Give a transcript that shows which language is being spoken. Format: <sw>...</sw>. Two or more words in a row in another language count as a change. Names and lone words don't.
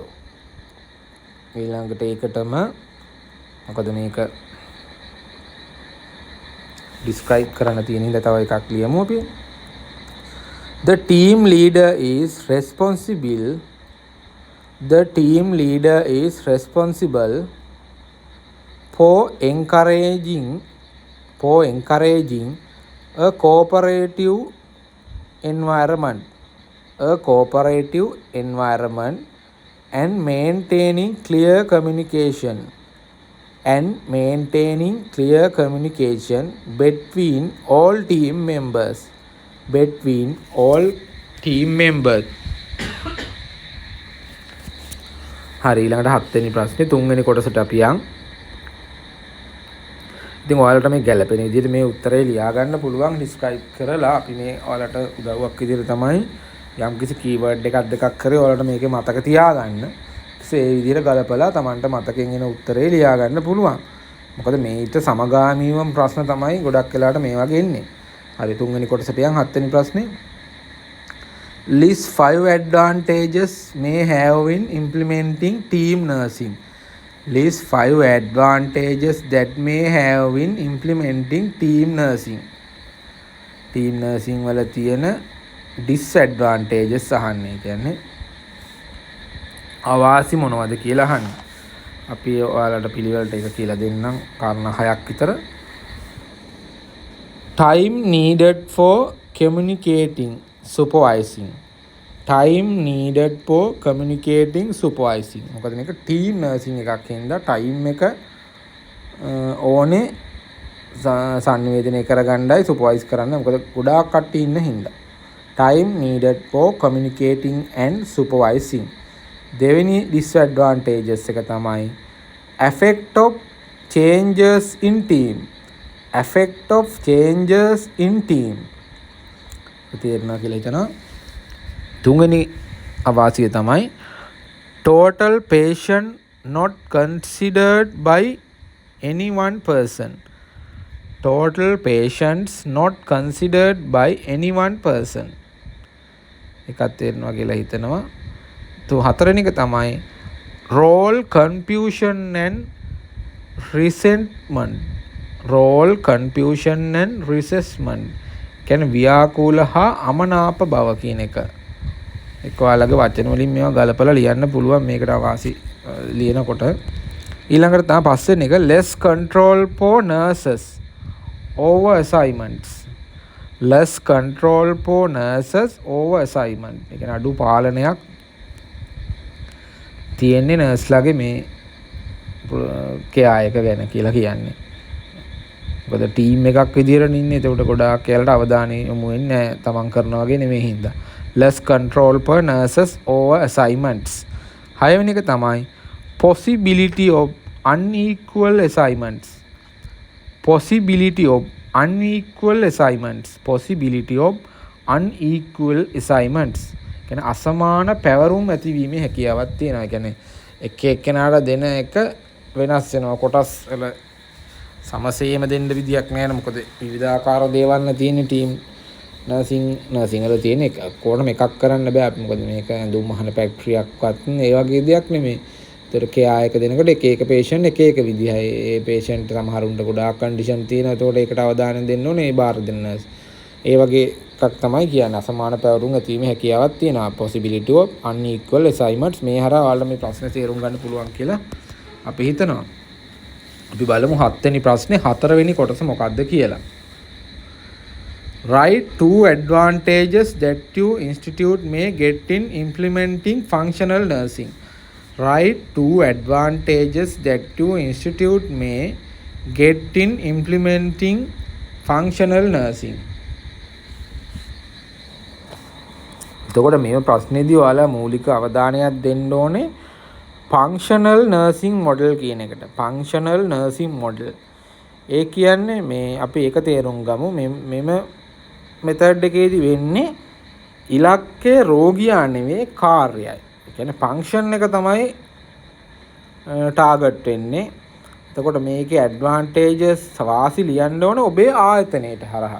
<si>ඊළඟට ඒකටම මොකද මේක describe කරන්න තියෙන ඉඳ තව එකක් ලියමු අපි.</si> <en>The team leader is responsible for encouraging a cooperative environment and maintaining clear communication between all team members.</en> <si>හරි, ඊළඟට 7 වෙනි ප්‍රශ්නේ 3 වෙනි කොටසට අපි යන්. ඉතින් ඔයාලට මේ ගැළපෙන විදිහට මේ උත්තරේ ලියා ගන්න පුළුවන් describe කරලා. අපි මේ ඔයාලට උදව්වක් විදිහට තමයි යම්කිසි keyword එකක් දෙකක් කරේ ඔයාලට මේකේ මතක තියාගන්න. ඒ විදිහට ගලපලා Tamanට මතකෙන් එන උත්තරේ ලියා ගන්න පුළුවන්. මොකද මේිට සමගාමීවම ප්‍රශ්න තමයි ගොඩක් වෙලාවට මේ වගේ එන්නේ. හරි, 3 වෙනි කොටසට යන් 7 වෙනි ප්‍රශ්නේ.</si> <en>List 5 advantages may have in implementing team nursing. List 5 advantages that may have in implementing team nursing. team nursing</en> <si>වල තියෙන disadvantages අහන්නේ. කියන්නේ අවාසි මොනවද කියලා අහන්නේ. අපි ඔයාලට පිළිවෙලට එක කියලා දෙන්නම් කාරණා 6ක් විතර.</si> <en>Time needed for communicating supervising.</en> <si>මොකද මේක</si> <en>team nursing</en> <si>එකක් හින්දා time එක ඕනේ සංනිවේදනය කරගන්නයි සුපර්වයිස් කරන්න. මොකද ගොඩාක් කට්ටිය ඉන්න හින්දා.</si> <en>Time needed for communicating and supervising. දෙවෙනි disadvantages</en> <si>එක තමයි</si> <en>effect of changes in team.</en> <si>තේරෙනවා කියලා හිතනවා. තුන්වෙනි අවාසිය තමයි</si> <en>total patient not considered by any one person.</en> <si>එකක් තේරෙනවා කියලා හිතනවා. හතරවෙනි එක තමයි</si> <en>role confusion and resentment.</en> <si>කියන්නේ ව්‍යාකූල හා අමනාප බව කියන එක. එක්ක ඔයාලගේ වචන වලින් මේවා ගලපලා ලියන්න පුළුවන් මේකට අවකාශي ලියනකොට. ඊළඟට තමයි පස්වෙනි එක</si> <en>less control for nurses over assignments.</en> <si>ඒ කියන්නේ අඩු පාලනයක් තියෙන්නේ නර්ස්ලාගේ මේ කෙයා එක ගැන කියලා කියන්නේ. මොකද ටීම් එකක් විදියට ඉන්නේ. ඒකට ගොඩාක් එයාලට අවධානය යොමු වෙන්නේ නැහැ. තමන් කරනවා වගේ නෙමෙයි හින්දා.</si> <en>less control per nurses over assignments. 6</en> <si>වෙනි එක තමයි</si> <en>possibility of unequal assignments.</en> <si>කියන්නේ අසමාන පැවරුම් ඇතිවීමේ හැකියාවක් තියෙනවා. කියන්නේ එක එක්කෙනාට දෙන එක වෙනස් වෙනවා. කොටස් වල සමසේම දෙන්න විදියක් නැහැ. මොකද විවිධාකාර දේවල් තියෙන</si> <en>team nursing</en> <si>වල තියෙන එක කොහොම එකක් කරන්න බෑ. මොකද මේක ඇඳුම් මහන ෆැක්ටරියක්වත් ඒ වගේ දෙයක් නෙමෙයි. ඒතර කෙයා එක දෙනකොට එක එක patient එක එක විදිහයි. ඒ patient සමහරුන්ට ගොඩාක් condition තියෙනවා. ඒතකොට ඒකට අවධානය දෙන්න ඕනේ ඒ බාර දෙන nurse. ඒ වගේ එකක් තමයි කියන්නේ අසමාන පැවරුම් ඇතිවීමේ හැකියාවක් තියෙනවා.</si> <en>possibility of unequal assignments</en> <si>මේ හරහා ඔයාලට මේ ප්‍රශ්නේ තේරුම් ගන්න පුළුවන් කියලා අපි හිතනවා. අපි බලමු 7 වෙනි ප්‍රශ්නේ 4 වෙනි කොටස මොකක්ද කියලා.</si> <en>Write 2 advantages that your institute may get in implementing functional nursing. Write 2 advantages that your institute may get in implementing functional nursing.</en> <si>එතකොට මේ ප්‍රශ්නේදී ඔයාලා මූලික අවධානයක් දෙන්න ඕනේ</si> <en>functional nursing model</en> <si>කියන එකට.</si> <en>functional nursing model.</en> <si>ඒ කියන්නේ මේ අපි ඒක තේරුම් ගමු. මෙම මෙතඩ් එකේදී වෙන්නේ ඉලක්කය රෝගියා නෙවෙයි කාර්යයයි. ඒ කියන්නේ ෆන්ක්ෂන් එක තමයි ටාගට් වෙන්නේ. එතකොට මේකේ ඇඩ්වාන්ටේජස් වාසි ලියන්න ඕනේ ඔබේ ආයතනයේට හරහා.</si>